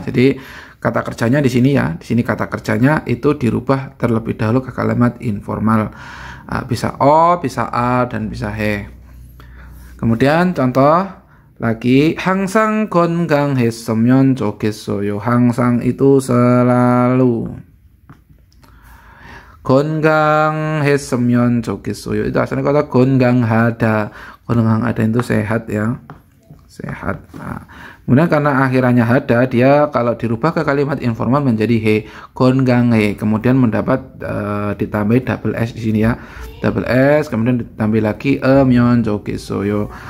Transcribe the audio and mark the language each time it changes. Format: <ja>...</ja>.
<id>Jadi kata kerjanya di sini ya, di sini kata kerjanya itu dirubah terlebih dahulu ke kalimat informal, bisa o, bisa a, dan bisa he. Kemudian contoh lagi,</id> <ko>항상 건강했으면 좋겠어요. 항상</ko> <id>itu selalu,</id> <ko>건강했으면 좋겠어요.</ko> <id>itu asalnya kata 건강하다. 건강하다 itu sehat ya, sehat. Nah, kemudian karena akhirannya hada, dia kalau dirubah ke kalimat informal menjadi he, 건강해. Kemudian mendapat ditambahi double S di sini ya, double S, kemudian ditambah lagi myon 좋겠어요.</id>